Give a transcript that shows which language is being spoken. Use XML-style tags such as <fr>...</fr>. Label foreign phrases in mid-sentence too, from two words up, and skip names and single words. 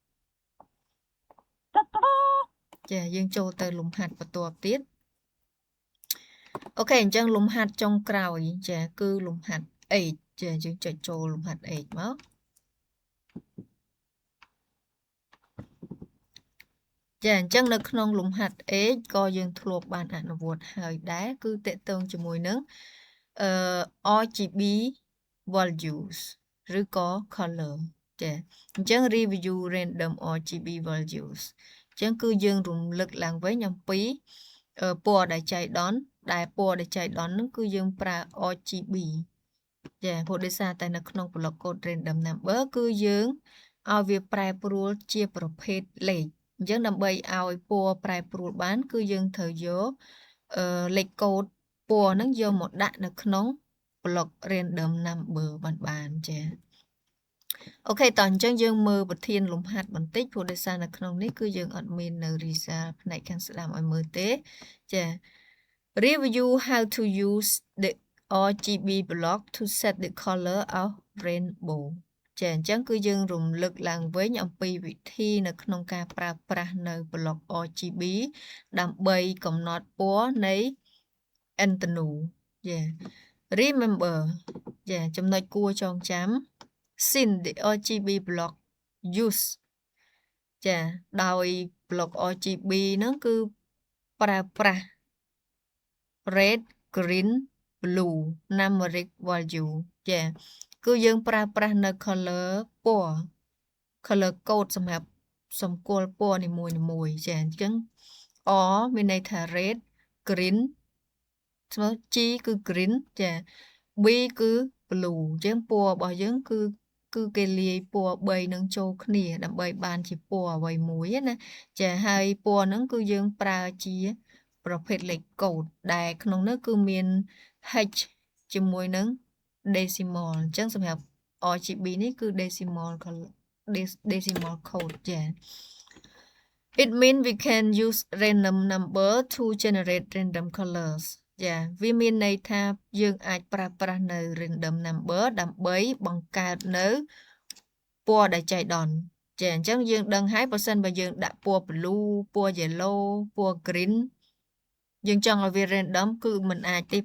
<km>ចាយើងចូលទៅលំហាត់បន្ទាប់ទៀតអូខេអញ្ចឹងលំហាត់ចុងក្រោយចាគឺលំហាត់ H ចាយើងចុចចូលលំហាត់ H មកចាអញ្ចឹងនៅក្នុងលំហាត់ H ក៏យើងធ្លាប់បានអនុវត្តហើយដែរគឺតកតង ជាមួយនឹង</km> <en>RGB values</en> <km>ឬក៏ color ចាអញ្ចឹង</km> <en>review random RGB values</en> <km>អញ្ចឹងគឺយើងរំលឹកឡើងវិញអំពីពណ៌ដែលចៃដន្យដែលពណ៌ដែលចៃដន្យហ្នឹងគឺយើងប្រើ RGB ចាព្រោះដោយសារតែនៅក្នុង</km> <en>block code random number</en> <km>គឺយើងឲ្យវា ប្រែប្រួលជាប្រភេទលេខអញ្ចឹងដើម្បីឲ្យពណ៌ប្រែប្រួលបានគឺយើងត្រូវយកលេខកូដពណ៌ហ្នឹងយកមកដាក់នៅក្នុង block</km> <en>random number</en> <km>បានចាអូខេតោះអញ្ចឹងយើងមើលប្រធានលំហាត់បន្តិចព្រោះដោយសារនៅក្នុងនេះគឺយើងអត់មាន នៅ result ផ្នែកខាងស្ដាំឲ្យមើលទេចា</km> <en>review how to use the RGB block to set the color of rainbow</en> <km>ចាអញ្ចឹងគឺយើងរំលឹកឡើងវិញអំពីវិធីនៅក្នុងការប្រើប្រាស់នៅ block RGB ដើម្បីកំណត់ពណ៌នៃ antenna ចា remember ចាចំណុចគួរចងចាំ</km> <en>since the RGB block use</en> <km>ចាដោយ block RGB ហ្នឹងគឺប្រើប្រាស់</km> <en>red green blue numeric value</en> <km>ចាគឺយើងប្រើប្រាស់នៅ color ពណ៌</km> <en>color code</en> <km>សម្រាប់សម្គាល់ពណ៌នីមួយ ៗចាអញ្ចឹង R មានន័យថា</km> <en>red green</en> <km>ស្មើ G គឺ green ចា B គឺ blue អញ្ចឹងពណ៌របស់យើងគឺគេលាយពណ៌3នឹងចូលគ្នាដើម្បីបានជាពណ៌អ្វីមួយណាចាហើយពណ៌ហ្នឹងគឺយើងប្រើជាប្រភេទលេខកូដដែលក្នុងនោះគឺមាន H ជាមួយនឹង decimal អញ្ចឹងសម្រាប់ RGB នេះគឺ</km> <en>decimal code</en> <km>ចា</km> <en>It means we can use random number to generate random colors</en> <km>ចាវាមានន័យថាយើងអាចប្រើប្រាស់នៅ</km> <en>random number</en> <km>ដើម្បីបង្កើតនៅពណ៌ដែលចៃដន្យ ចាអញ្ចឹងយើងដឹងហើយបើសិនបើយើងដាក់ពណ៌ blue ពណ៌ yellow ពណ៌ green យើងចង់ឲ្យវា random គឺมันអាចទេ</km>